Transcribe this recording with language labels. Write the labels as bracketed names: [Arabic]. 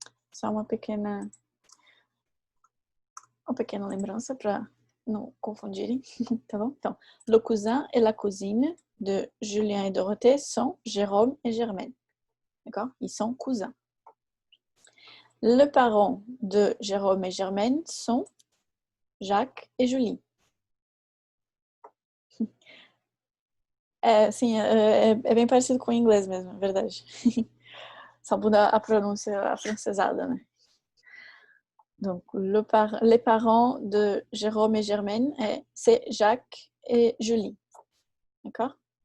[Portuguese] Só uma pequena lembrança para não confundirem, tá bom? Então, [French] le cousin et la cousine de Julien et Dorothée sont Jérôme et Germaine. D'accord? Ils sont cousins. Le parent de Jérôme et Germaine sont Jacques et Julie. [Portuguese] Sim, é bem parecido com o inglês mesmo, é verdade. Só muda a pronúncia afrancesada, né? [French] Donc, les parents de Jérôme et Germaine, c'est Jacques et Julie. D'accord?